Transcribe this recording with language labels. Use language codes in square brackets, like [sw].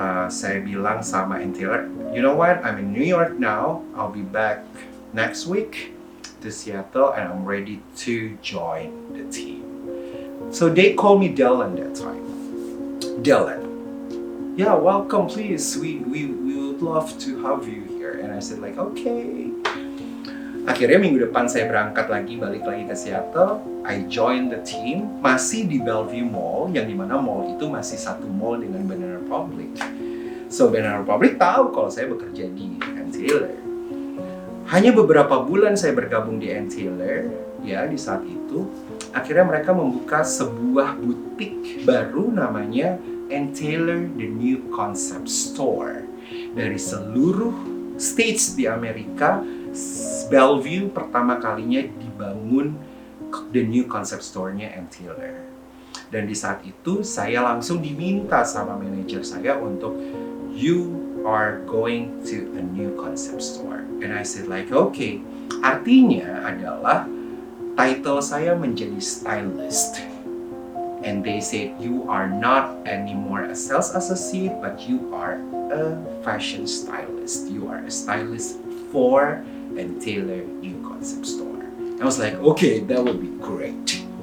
[id] Saya bilang sama [en] Ann Taylor, you know what, I'm in New York now, I'll be back next week to Seattle and I'm ready to join the team. So they called me Dylan that time. Dylan, yeah, welcome please, we would love to have you here. And I said like, okay. [id] Akhirnya minggu depan saya berangkat lagi, balik lagi ke Seattle. [en] I joined the team, [id] masih di Bellevue Mall, yang dimana mall itu masih satu mall dengan Banana Republic. So Banana Republic tahu kalau saya bekerja di Ann Taylor. Hanya beberapa bulan saya bergabung di Ann Taylor, ya di saat itu, akhirnya mereka membuka sebuah butik baru namanya Ann Taylor The New Concept Store. Dari seluruh states di Amerika, Bellevue pertama kalinya dibangun The New Concept Store-nya Ann Taylor. Dan di saat itu saya langsung diminta sama manajer saya untuk, [en] you are going to a new concept store. And I said like, okay. [id] Artinya adalah title saya menjadi stylist. [en] And they said, you are not anymore a sales associate, but you are a fashion stylist. You are a stylist for Ann Taylor New Concept Store. I was like, okay, that would be great.